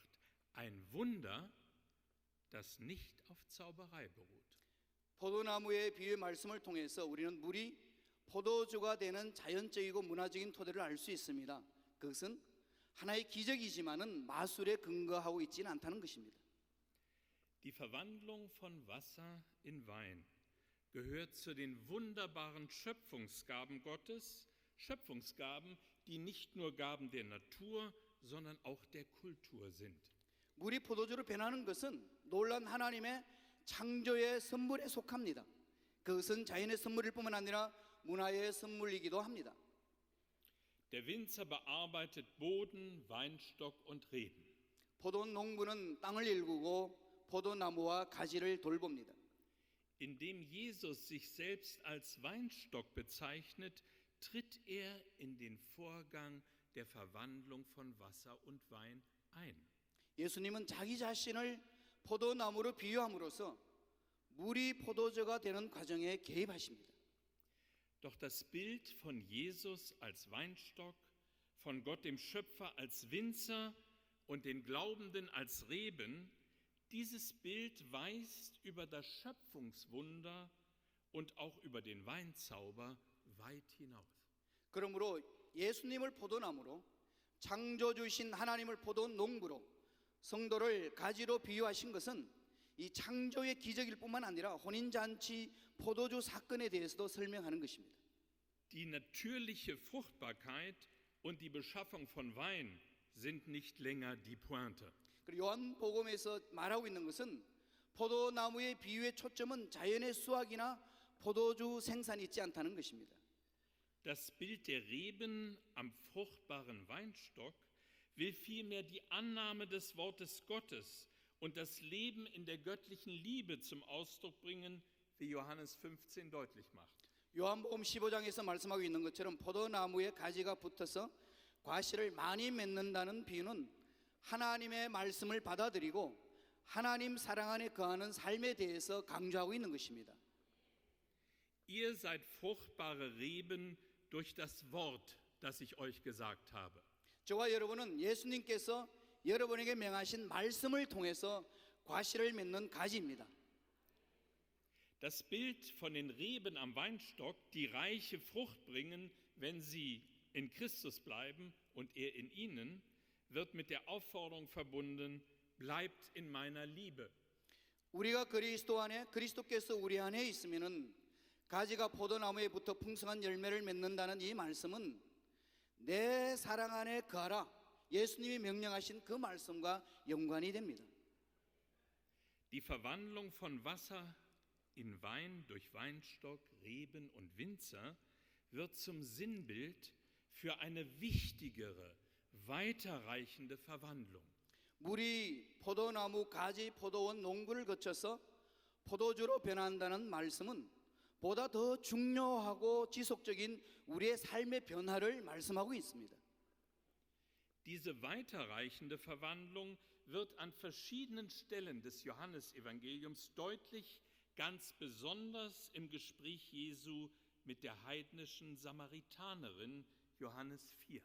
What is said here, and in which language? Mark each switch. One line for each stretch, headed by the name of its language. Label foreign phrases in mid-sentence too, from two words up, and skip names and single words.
German: Ein Wunder, das nicht auf Zauberei beruht.
Korean: 포도나무의 비유의 말씀을 통해서 우리는 물이 포도주가 되는 자연적이고 문화적인 토대를 알 수 있습니다. 그것은 하나의 기적이지만은 마술에 근거하고 있지는 않다는 것입니다.
German: Die Verwandlung von Wasser in Wein gehört zu den wunderbaren Schöpfungsgaben Gottes, Schöpfungsgaben, die nicht nur Gaben der Natur, sondern auch der Kultur sind.
Korean: 물이 포도주로 변하는 것은 놀란 하나님의 창조의 선물에 속합니다. 그것은 자연의 선물일 뿐만 아니라 문화의 선물이기도 합니다.
German: Der Winzer bearbeitet Boden, Weinstock und Reben.
Korean: 포도농부는 땅을 일구고 포도나무와 가지를 돌봅니다.
German: Indem Jesus sich selbst als Weinstock bezeichnet, tritt er in den Vorgang der Verwandlung von Wasser und Wein ein.
Korean: 예수님은 자기 자신을 포도나무로 비유함으로써 물이 포도주가 되는 과정에 개입하십니다.
German: Doch das Bild von Jesus als Weinstock, von Gott dem Schöpfer als Winzer und den Glaubenden als Reben, dieses Bild weist über das Schöpfungswunder und auch über den Weinzauber weit hinaus.
Korean: 그러므로 예수님을 포도나무로 창조주신 하나님을 포도농부로 성도를 가지로 비유하신 것은 이 창조의 기적일 뿐만 아니라 혼인잔치 포도주 사건에 대해서도 설명하는 것입니다.
German: Die natürliche Fruchtbarkeit und die Beschaffung von Wein sind nicht länger die Pointe.
Korean: 그리고 요한복음에서 말하고 있는 것은 포도나무의 비유의 초점은 자연의 수확이나 포도주 생산이 있지 않다는 것입니다.
German: Das Bild der Reben am fruchtbaren Weinstock will vielmehr die Annahme des Wortes Gottes und das Leben in der göttlichen Liebe zum Ausdruck bringen, wie Johannes 15 deutlich macht.
Korean: 요한복음 15장에서 말씀하고 있는 것처럼 포도나무에 가지가 붙어서 과실을 많이 맺는다는 비유는 하나님의 말씀을 받아들이고 하나님 사랑 안에 거하는 삶에 대해서 강조하고 있는 것입니다.
German: Ihr seid fruchtbare Reben durch das Wort, das ich euch gesagt habe.
Korean: 저와 여러분은 예수님께서 여러분에게 명하신 말씀을 통해서 과실을 맺는 가지입니다.
German: Das Bild von den Reben am Weinstock, die reiche Frucht bringen, wenn sie in Christus bleiben und er in ihnen, wird mit der Aufforderung verbunden, bleibt in meiner Liebe.
Korean: 우리가 그리스도 안에 그리스도께서 우리 안에 있으면은 가지가 포도나무에 붙어 풍성한 열매를 맺는다는 이 말씀은 내 사랑 안에 거하라. 예수님이 명령하신 그 말씀과 연관이 됩니다.
German: Die Verwandlung von Wasser in Wein durch Weinstock, Reben und Winzer wird zum Sinnbild für eine wichtigere, weiterreichende Verwandlung.
Korean: 물이 포도나무, 가지, 포도원, 농부를 거쳐서 포도주로 변한다는 말씀은 보다 더 중요하고 지속적인 우리의 삶의 변화를 말씀하고 있습니다.
German: Diese weiterreichende Verwandlung wird an verschiedenen Stellen des Johannesevangeliums deutlich, ganz besonders im Gespräch Jesu mit der heidnischen Samaritanerin, Johannes 4.